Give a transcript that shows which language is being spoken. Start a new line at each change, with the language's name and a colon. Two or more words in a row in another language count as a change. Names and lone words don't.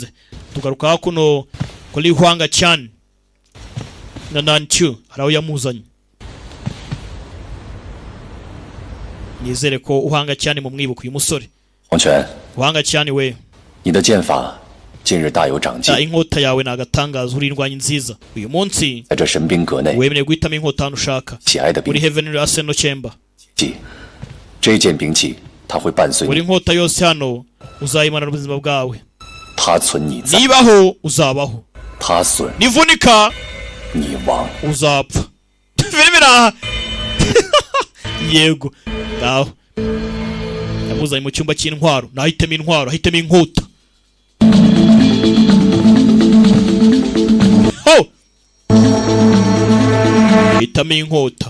Kinyarwanda: Tugaruka hakuno kuri Huanga Chan na Nanchu, haraho yamuzanye. Nizere ko Huanga Chan mu mwibuka uyu musore.
Chinese: 黄泉，
Kinyarwanda: Huanga Chan we,
Chinese: 你的剑法近日大有长进，
Kinyarwanda: inkota yawe ni agatangaza, uri indwanyi nziza. Uyu munsi
Chinese: 在这神兵阁内，
Kinyarwanda: wemerewe guhitamo inkota hano ushaka.
Chinese: 喜爱的
Kinyarwanda: Uri
Chinese: 兵
Kinyarwanda: Heavenly Arsenal Chamber.
Chinese: 器，这件兵器它会伴随
Kinyarwanda: Uri
Chinese: 你，
Kinyarwanda: inkota yose hano uzayimarana ubuzima bwawe.
Chinese: 它存你在，
Kinyarwanda: Nibaho uzabaho,
Chinese: 它损
Kinyarwanda: nivunika
Chinese: 你亡。
Kinyarwanda: uzapfa. Filmira. Yego. Ngaho. Yamuzanye mu cyumba cy'intwaro. Nahitemo intwaro, ahitemo inkota. Ho! Hitamo inkota.